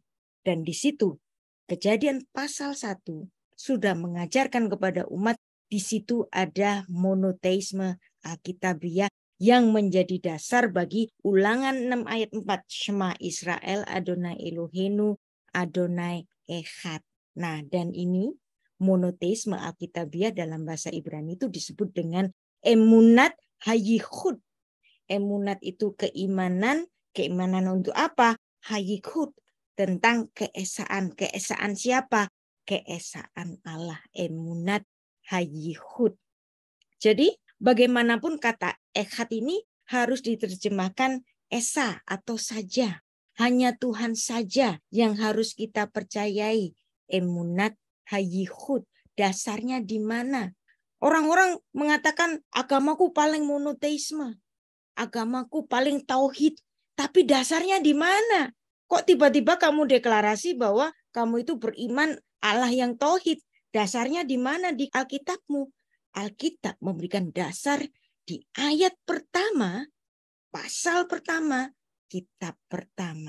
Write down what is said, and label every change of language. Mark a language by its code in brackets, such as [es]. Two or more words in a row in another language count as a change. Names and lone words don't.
[id] Dan di situ Kejadian pasal 1 sudah mengajarkan kepada umat, di situ ada monoteisme Alkitabiah yang menjadi dasar bagi Ulangan 6 ayat 4. [he] שמע ישראל אדני אלהינו אדני אחד. [id] Nah, dan ini monoteisme Alkitabiah dalam bahasa Ibrani itu disebut dengan [he] אמונת הייחוד. [id] Emunat itu keimanan. Keimanan untuk apa? Hayichud. Tentang keesaan. Keesaan siapa? Keesaan Allah. [he] אמונת הייחוד. [id] Jadi bagaimanapun kata echad ini harus diterjemahkan esa atau saja. Hanya Tuhan saja yang harus kita percayai. [he] אמונת הייחוד. [id] Dasarnya di mana? Orang-orang mengatakan agamaku paling monoteisme. Agamaku paling tauhid. Tapi dasarnya di mana? Kok tiba-tiba kamu deklarasi bahwa kamu itu beriman Allah yang tauhid? Dasarnya di mana di Alkitabmu? Alkitab memberikan dasar di ayat pertama, pasal pertama, kitab pertama.